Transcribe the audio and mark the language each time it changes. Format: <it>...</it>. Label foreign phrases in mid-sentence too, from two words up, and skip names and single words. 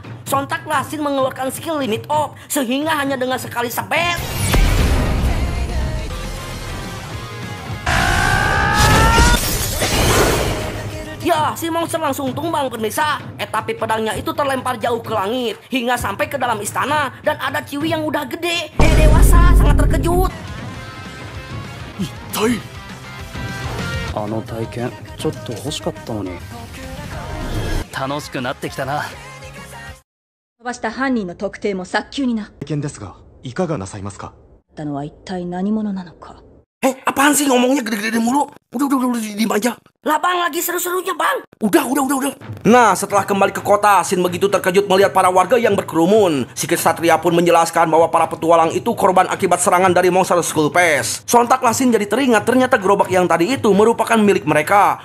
<id>Sontaklah Shin mengeluarkan skill limit up, sehingga hanya dengan sekali sebet, ya, si monster langsung tumbang pemirsa. Tapi pedangnya itu terlempar jauh ke langit hingga sampai ke dalam istana. Dan ada Ciwi yang udah gede, dewasa, sangat terkejut.</id> <ja>あの体験ちょっと欲しかったのに。楽しくなってきたな。飛ばした犯人の特定も早急にな。件ですが、いかがなさいますか。ったのは一体何者なのか。</ja> <id>Apaan sih ngomongnya gede-gede mulu? Udah, diem aja. Lah bang, lagi seru-serunya bang. Udah. Nah, setelah kembali ke kota, Shin begitu terkejut melihat para warga yang berkerumun. Si Ksatria pun menjelaskan bahwa para petualang itu korban akibat serangan dari monster Skull Pass. Sontaklah Shin jadi teringat ternyata gerobak yang tadi itu merupakan milik mereka.</id>